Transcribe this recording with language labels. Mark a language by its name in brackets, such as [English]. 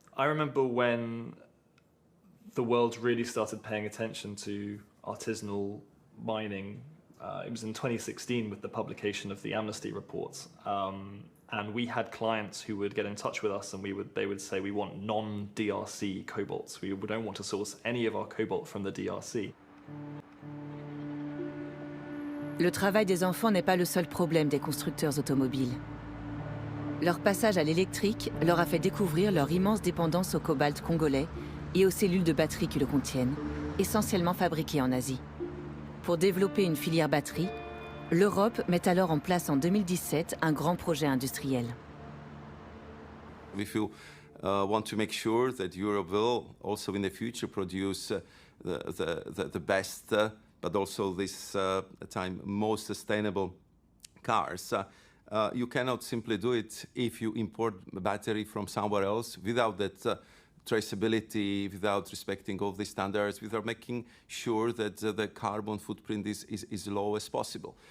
[English] I remember when the world really started paying attention to artisanal mining. It was in 2016 with the publication of the Amnesty reports. And we had clients who would get in touch with us and they would say, we want non-DRC cobalts. We don't want to source any of our cobalt from the DRC. [French] Le travail des enfants n'est pas le seul problème des constructeurs automobiles. Leur passage à l'électrique leur a fait découvrir leur immense dépendance au cobalt congolais et aux cellules de batterie qui le contiennent, essentiellement fabriquées en Asie. Pour développer une filière batterie, l'Europe met alors en place en 2017 un grand projet industriel. [English] If you want to make sure that Europe will also in the future produce the best, but also this time most sustainable cars, you cannot simply do it if you import a battery from somewhere else without that traceability, without respecting all the standards, without making sure that the carbon footprint is low as possible.